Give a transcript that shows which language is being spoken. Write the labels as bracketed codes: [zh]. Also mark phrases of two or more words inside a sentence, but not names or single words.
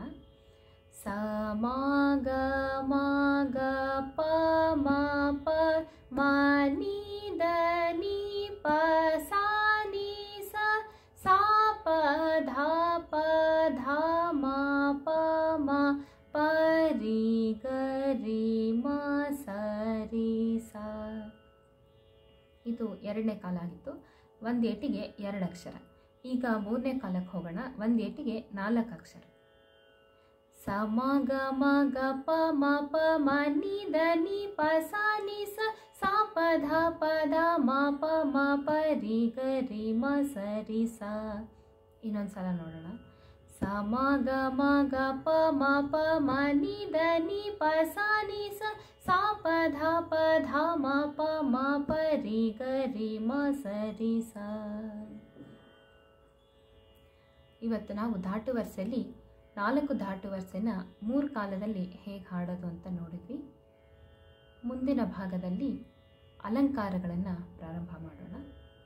[kn] ಸ ಮ ಗ ಮ ಗ ಪ ಮ ಪ ಮ ನಿ ಧ ನಿ ಪ ಸಾ ನಿ ಸ ಸಾ ಪ ಧ ಪ ಧ ಮ ಪ ಮ ಪ ರಿ ಗ ರಿ ಮ ಸ ರಿ ಸ. ಇದು ಎರಡನೇ ಕಾಲ ಆಗಿತ್ತು. ಒಂದೇಟಿಗೆ 2 ಅಕ್ಷರ. ಈಗ ಮೂರನೇ ಕಾಲಕ್ಕೆ ಹೋಗೋಣ. ಒಂದೇಟಿಗೆ 4 ಅಕ್ಷರ. ಸ ಮ ಗ ಮ ಗ ಪ ಮ ಪ ಮ ನಿ ಧ ನಿ ಪ ಸಾ ನಿ ಸ ಸಾ ಪ ಧ ಪ ಧ ಮ ಪ ಮ ಪ ರಿ ಗ ರಿ ಮ ಸ ರಿ ಸ. ಇನ್ನೊಂದ್ಸಲ ನೋಡೋಣ. ಸ ಮ ಗ ಮ ಗ ಪ ಮ ಪ ಮ ನಿ ದ ನಿ ಪ ಸ ನಿ ಸ ಸಾ ಪ ಧ ಮ ಪ ಮ ಪ ರಿ ಗ ರಿ ಮ ಸ ರಿ ಸ. ಇವತ್ತು ನಾವು ಧಾಟು ವರಸೆಯಲ್ಲಿ 4 ಧಾಟು ವರಸೆನ 3 ಕಾಲದಲ್ಲಿ ಹೇಗೆ ಹಾಡೋದು ಅಂತ ನೋಡಿದ್ವಿ. ಮುಂದಿನ ಭಾಗದಲ್ಲಿ ಅಲಂಕಾರಗಳನ್ನು ಪ್ರಾರಂಭ ಮಾಡೋಣ.